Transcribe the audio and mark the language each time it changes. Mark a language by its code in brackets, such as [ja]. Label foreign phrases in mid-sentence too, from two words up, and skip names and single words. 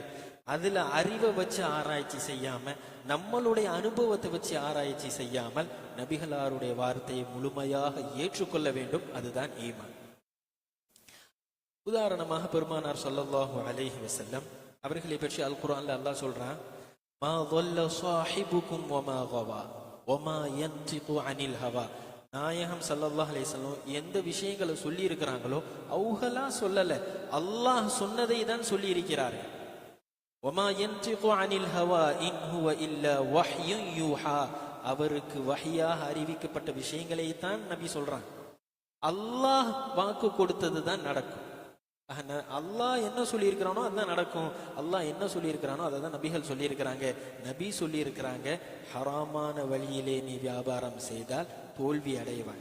[ta] அதுல அறிவை வச்சு ஆராய்ச்சி செய்யாம, நம்மளுடைய அனுபவத்தை வச்சு ஆராய்ச்சி செய்யாமல் நபிகளாருடைய வார்த்தையை முழுமையாக ஏற்றுக்கொள்ள வேண்டும். அதுதான் ஈமான். உதாரணமாக பெருமானார் [ar] صلى الله عليه وسلم [ta] அவர்களை பற்றி அல் குர்ஆன்ல அல்லாஹ் சொல்றான், [ar] ما ضل صاحبكم وما غوى وما ينطق عن الهوى. [ta] நாயகம் [ar] صلى الله عليه وسلم [ta] எந்த விஷயங்களை சொல்லி இருக்கிறாங்களோ அவுகளா சொல்லல, அல்லாஹ் சொன்னதை தான் சொல்லி இருக்கிறார்கள். [ar] وما ينطق عن الهوى إن هو إلا وحي يوحى. [ta] அவருக்கு வஹியாக அறிவிக்கப்பட்ட விஷயங்களை தான் நபி சொல்றாங்க. அல்லாஹ் வாக்கு கொடுத்தது தான் நடக்கும். அல்லாஹ் என்ன சொல்லி இருக்கிறானோ அதுதான் நடக்கும். அல்லாஹ் என்ன சொல்லி இருக்கிறானோ அதை தான் நபிகள் சொல்லி இருக்கிறாங்க. நபி சொல்லி இருக்கிறாங்க, ஹராமான வழியிலே நீ வியாபாரம் செய்தால் தோல்வி அடைவாங்க.